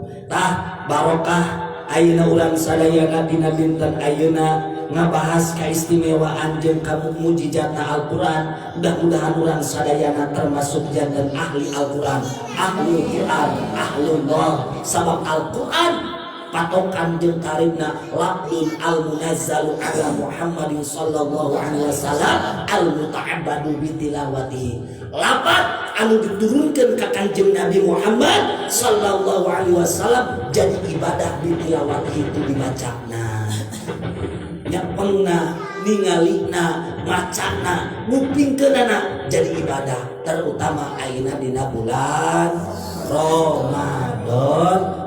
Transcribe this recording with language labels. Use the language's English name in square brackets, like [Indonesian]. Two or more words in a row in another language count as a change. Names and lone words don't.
[Sundanese] Tah barokah ayeuna urang sadayana dina dinten ayeuna ngabahas keistimewaan jeung mujizatna Al-Qur'an. Mudah-mudahan urang sadayana termasuk janten ahli Al-Qur'an, ahli Qur'an, ahlullah. Sabab Al-Qur'an patokan jeung karimna [Arabic] اللفظ المنزل على محمد صلى الله عليه وسلم المتعبد بتلاوته. [Sundanese] Lapat anu diturunkeun ka Kanjeng Nabi Muhammad [Arabic] صلى الله عليه وسلم [Sundanese] jadi ibadah [Arabic] بتلاوته [Sundanese] itu dibacana. Nyapengna, ningalina, macana, ngupingkeunana jadi ibadah, terutama ayeuna dina bulan Ramadan.